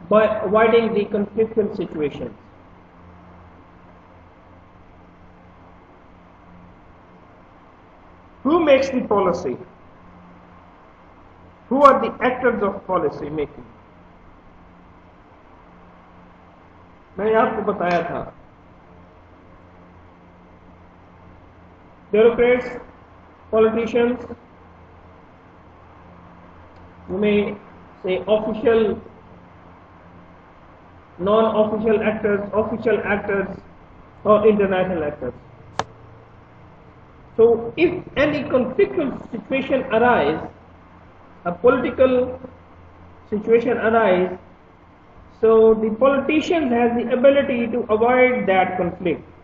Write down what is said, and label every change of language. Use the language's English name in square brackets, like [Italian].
[English] By avoiding the conflictual situations. Who makes the policy? Who are the actors of policy making? [Urdu] میں نے آپ کو بتایا تھا بیوروکریٹس، پولیٹیشینس، میں سے official, naan official actors, official actors اور international actors. [English] So if any conflictual situation arise, a political situation arise, so the politician has the ability to avoid that conflict.